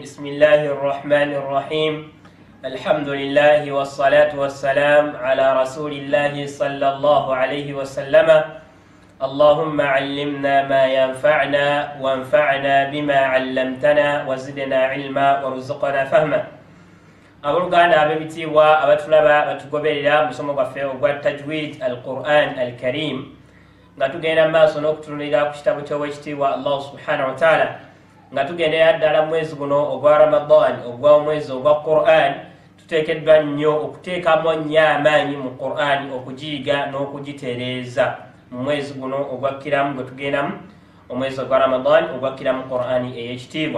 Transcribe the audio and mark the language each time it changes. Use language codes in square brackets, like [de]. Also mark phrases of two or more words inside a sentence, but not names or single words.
[ar] بسم الله الرحمن الرحيم. الحمد لله والصلاة والسلام على رسول الله صلى الله عليه وسلم. اللهم علمنا ما ينفعنا وانفعنا بما علمتنا وزدنا علما وارزقنا فهما. [lg] Abooluganda ab'ebitiibwa abatulaba batugoberera musomo gwaffe ogwa [ar] تجويد القرآن الكريم [lg] nga tugenda maaso n'okutunulira ku kitabo ky'owekitiibwa Allah [ar] سبحانه وتعالى [lg] nga tugendera ddala mwezi guno ogwa Ramadan ogwa omwezi ogwa Qur'an tuteekeddwa nnyo okuteekamu nnyo amaanyi mu Qur'an okugiyiga n'okugitereeza mu mwezi guno ogwakkiramu gwe tugendamu omwezi ogwa Ramadan ogwakkiramu Qur'an ey'ekitiibwa.